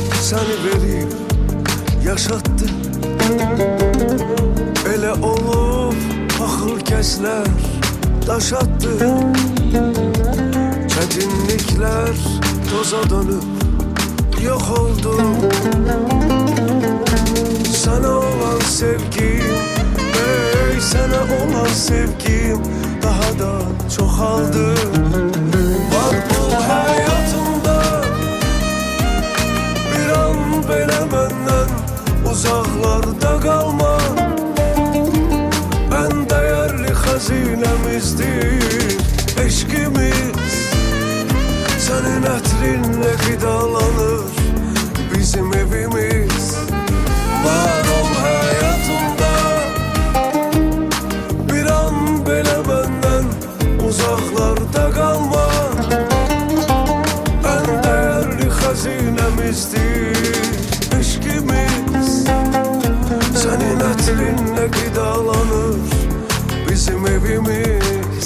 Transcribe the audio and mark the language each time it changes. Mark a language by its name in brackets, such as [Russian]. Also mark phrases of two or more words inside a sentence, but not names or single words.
[Azerbaijani] səni verib yaşatdı. Elə olub paxıl kəslər daş attı. Çətinliklər toza dönüb yok oldu. [Turkish] Sana olan sevgim, ey sana olan sevgim daha da çoxaldı. [Azerbaijani] Var bu hayatımda bir an belə məndən uzaqlarda qalma. [Turkish] En değerli hazinemizdir eşkimiz. [Azerbaijani] Senin ətrinle qidalanır bizim evimiz. Var ol hayatımda bir an belə məndən uzaqlarda qalma. [Turkish] En değerli hazinemizdir eşkimiz. [Azerbaijani] Senin ətrinle qidalanır bizim evimiz.